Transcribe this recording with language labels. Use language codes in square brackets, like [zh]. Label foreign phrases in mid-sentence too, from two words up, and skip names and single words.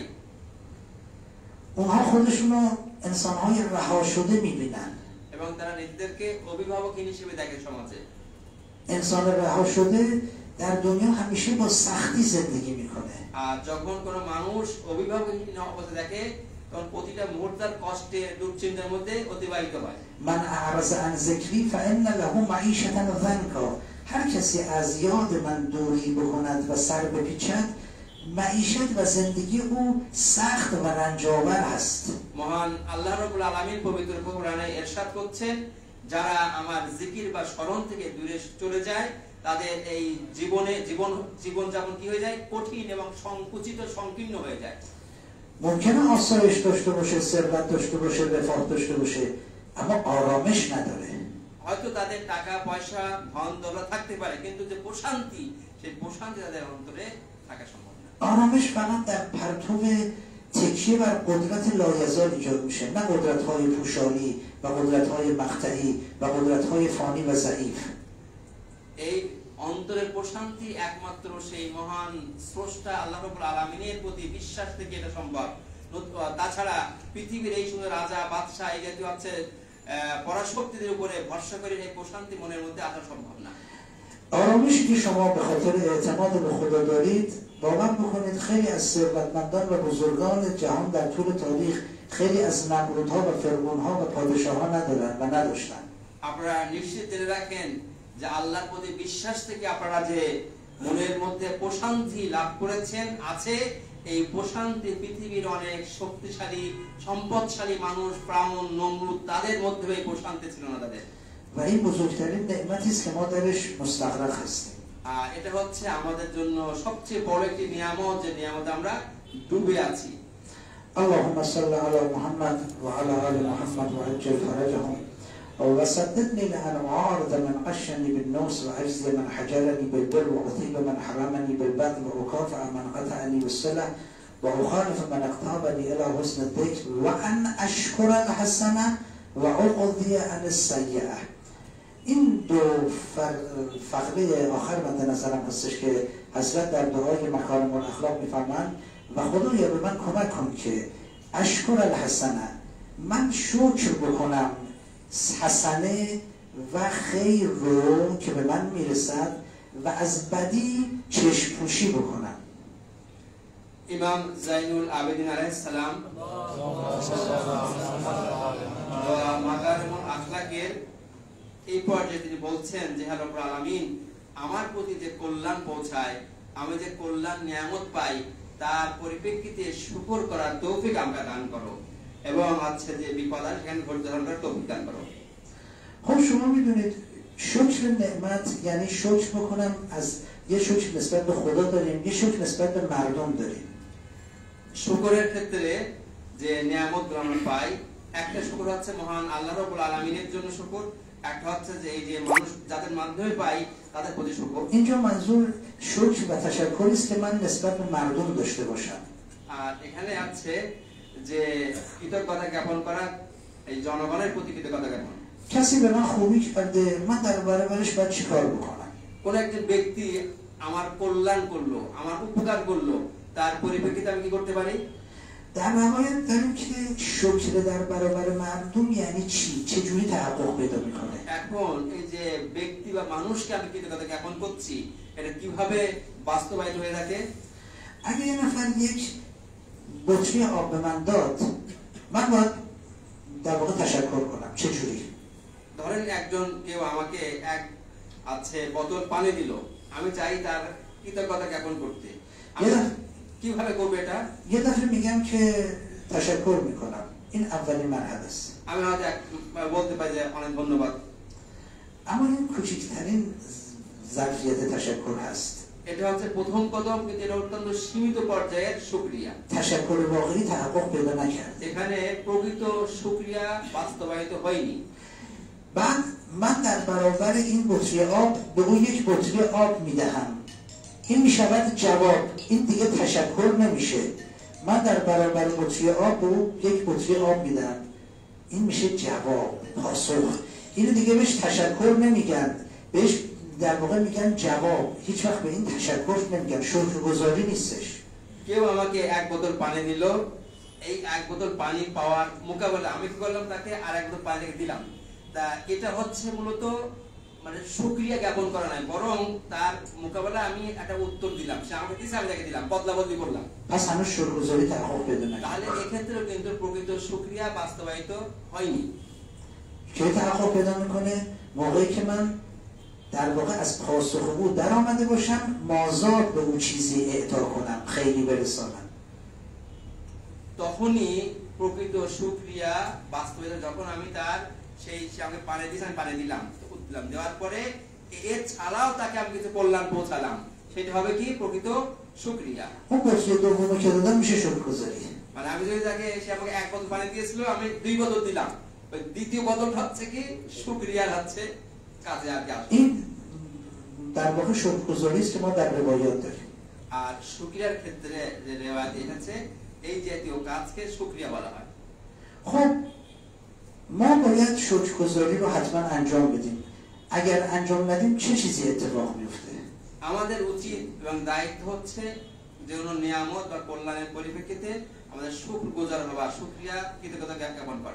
[fa] اونها خودشون رو انسان‌های رها شده می‌بینن. [bn] এবং তারা নিজেদেরকে অভিভাবক হিসেবে দেখে সমাজে। [fa] انسان رها شده در دنیا همیشه با سختی زندگی میکنه. [bn] আর যখন কোনো মানুষ অভিভাবকহীন অবস্থা দেখে তখন প্রতিটা মুহূর্ত কষ্টে দুশ্চিন্তার মধ্যে অতিবাহিত হয়। [ar] من اعرض عن ذکری فإن له معیشة ضنکا. [fa] هر کسی از یاد من دوری بکند و سر بپیچد معیشت و زندگی او سخت و رنج‌آور است. [bn] মহান [ar] الله رب العالمين [bn] পবিত্র কোরআনে ইরশাদ করছেন, যারা আমার জিকির বা স্মরণ থেকে দূরে চলে যায় তাদের এই জীবন যাপন কি হয়ে যায়, কঠিন এবং সংকুচিত সংকীর্ণ হয়ে যায়। [fa] ممکنه آسایش داشته باشه، ثروت داشته باشه، رفاه داشته باشه، اما آرامش نداره. [bn] হয়তো তাদের টাকা পয়সা ধন দৌলত থাকতে পারে, কিন্তু যে প্রশান্তি, সেই প্রশান্তি তাদের অন্তরে থাকা সম্ভব না। [fa] آرامش فقط در پرتو تکیه بر قدرت لایزال ایجاد میشه، نه قدرت‌های پوشالی و قدرت‌های مقطعی و قدرت‌های فانی و ضعیف. [bn] এই অন্তরের প্রশান্তি একমাত্র সেই মহান স্রষ্টা [ar] الله رب العالمين [bn] প্রতি বিশ্বাস থেকে এটা সম্ভব। তাছাড়া পৃথিবীর এই সময় রাজা বাদশা এই জাতীয় আছে পরাশক্তিদের উপরে ভরসা করে এই প্রশান্তি মনের মধ্যে আসা সম্ভব না। [fa] آرامشی که شما به خاطر اعتماد به خدا دارید، باور بکنید خیلی از ثروتمندان و بزرگان جهان در طول تاریخ خیلی از نمرودها و فرعونها و پادشاهان ندارن و نداشتن. [bn] আপনারা নিশ্চিত জেনে রাখেন যে আল্লাহর প্রতি বিশ্বাস থেকে আপনারা যে মনের মধ্যে প্রশান্তি লাভ করেছেন আছে, এই প্রশান্তি পৃথিবীর অনেক শক্তিশালী সম্পদশালী মানুষ ফেরাউন নমরুদ তাদের মধ্যে এই প্রশান্তি ছিল না তাদের। [fa] و این بزرگترین نعمتی است که ما درش مستغرق هستیم. [bn] এটা হচ্ছে আমাদের জন্য সবচেয়ে বড় একটি নিয়ামত, যে নিয়ামতে আমরা ডুবে আছি। [ar] اللهم صل على محمد وعلى آل محمد وعجل فرجهم وسددني لأن أعارض من قشني بالنوس وأجزي من حجرني بالبر وأطيب من حرمني بالبذل وأكافئ من قطعني بالصلة وأخالف من اقتربني إلى حسن الذكر وأن أشكر الحسنة وأقضي عن السيئة. [fa] این دو فقره آخر مد نظرم هستش که حضرت در دعای مکارم الاخلاق میفرمایند و خدایا به من کمک کن که [ar] اشکر الحسنه، [fa] من شکر بکنم حسنه و خیر رو که به من میرسد و از بدی چشم پوشی بکنم. [bn] ইমাম জাইনুল আবেদিন [ar] عليه السلام [bn] মাকারিমুল আখলাকের এই পর্যায়ে তিনি বলছেন যে হে [ar] رب العالمين, [bn] আমার প্রতি যে কল্যাণ পৌঁছায়, আমি যে কল্যাণ নিয়ামত পাই, তার পরিপ্রেক্ষিতে শুকর করার তৌফিক আমাকে দান করো, এবং আছে যে বিপদ আসে সেখানে ধৈর্য ধারণ করার তৌফিক দান করো। [fa] خب شما میدونید شکر نعمت یعنی شکر بکنم، از یه شکر نسبت به خدا داریم، یه شکر نسبت به مردم داریم. [bn] শুকরের ক্ষেত্রে যে নিয়ামতগুলো আমরা পাই, একটা শুকর হচ্ছে মহান [ar] الله رب العالمين [bn] জন্য শুকর, একটা হচ্ছে যে এই যে মানুষ যাদের মাধ্যমে পাই তাদের প্রতি শুকর। [fa] اینجا منظور شکر و تشکری است که من نسبت به مردم داشته باشم. [bn] আর এখানে আছে যে কৃতজ্ঞতা জ্ঞাপন করা, এই জনগণের প্রতি কৃতজ্ঞতা জ্ঞাপন। [fa] کسی به من خوبی کرده، من در برابرش باید چیکار بکنم؟ [bn] কোন একজন ব্যক্তি আমার কল্যাণ করলো, আমার উপকার করলো, তার পরিপ্রেক্ষিতে আমি কি করতে পারি؟ [fa] در نهایت داریم که شکر در برابر مردم یعنی چی؟ چه جوری تحقق پیدا میکنه؟ [bn] এখন এই যে ব্যক্তি বা মানুষকে আমি কৃতজ্ঞতা জ্ঞাপন করছি, এটা কিভাবে বাস্তবায়িত হয়ে থাকে؟ [fa] اگه یه نفر یک بطری آب به من داد، من باید در واقع تشکر کنم. چه جوری؟ [bn] ধরেন একজন কেউ আমাকে এক আছে বোতল পানি দিল, আমি চাই তার কৃতজ্ঞতা জ্ঞাপন করতে, আমি কিভাবে করব এটা؟ [fa] یه دفعه میگم که تشکر میکنم. این اولین مرحله است. [bn] আমি হয়তো বলতে পারি যে অনেক ধন্যবাদ। [fa] اما این کوچکترین ظرفیت تشکر هست. [bn] এটা হচ্ছে প্রথম কদম, কিন্তু এটা অত্যন্ত সীমিত পর্যায়ের শুকরিয়া। [fa] تشکر واقعی تحقق پیدا نکرد. [bn] এখানে প্রকৃত শুকরিয়া বাস্তবায়িত হয়নি। [fa] بعد من در برابر این بطری آب به او یک بطری آب میدهم. این میشود جواب. این دیگه تشکر نمیشه. من در برابر بطری آب به او یک بطری آب میدم. این میشه جواب، پاسخ. اینو دیگه بهش تشکر نمیگن، بهش در واقع میگن جواب. هیچ وقت به این تشکر نمیگن، شکرگزاری نیستش. [bn] কেউ আমাকে এক বোতল পানি দিল, এই এক বোতল পানি পাওয়ার মোকাবেলা আমি কি করলাম? তাকে আর এক বোতল পানি দিলাম। তা এটা হচ্ছে মূলত মানে শুকরিয়া জ্ঞাপন করা নাই, বরং তার মোকাবেলা আমি একটা উত্তর দিলাম, সে আমাকে দিয়েছে আমি তাকে দিলাম, বদলা বদলি করলাম। [fa] پس هنوز شکرگزاری تحقق پیدا نکرده. [bn] তাহলে এক্ষেত্রেও কিন্তু প্রকৃত শুকরিয়া বাস্তবায়িত হয়নি। [fa] که تحقق پیدا میکنه موقعی که من در واقع از پاسخ او در آمده باشم مازاد به او چیزی اعطا کنم، خیلی برسانم. [bn] তখনই প্রকৃত শুকরিয়া বাস্তবায়িত, যখন আমি তার সেই সে আমাকে পানি দিয়েছে আমি পানি দিলাম, দিলাম, দেওয়ার পরে এর ছাড়াও তাকে আমি কিছু কল্যাণ পৌঁছালাম, সেটা হবে কি প্রকৃত শুকরিয়া। [fa] اون بطری دومی که دادم میشه شکرگزاری. [bn] মানে আমি যদি তাকে, সে আমাকে 1 বোতল পানি দিয়েছিল, আমি 2 বোতল দিলাম, ওই দ্বিতীয় বোতলটা হচ্ছে কি শুকরিয়ার হচ্ছে কাজে আর কি আসে। [fa] این در واقع شکرگزاری است که ما در روایات داریم. [bn] আর শুকরিয়ার ক্ষেত্রে যে রিওয়ায়াত এসেছে এই জাতীয় কাজকে শুকরিয়া বলা হয়। [fa] خب ما باید شکرگزاری رو حتما انجام بدیم. اگر انجام ندیم چه چیزی اتفاق میفته؟ [bn] আমাদের উচিত এবং দায়িত্ব হচ্ছে যে কোনো নিয়ামত বা কল্যাণের পরিপ্রেক্ষিতে আমাদের শুকরগুজার হওয়া, শুকরিয়া কৃতজ্ঞতা জ্ঞাপন করা।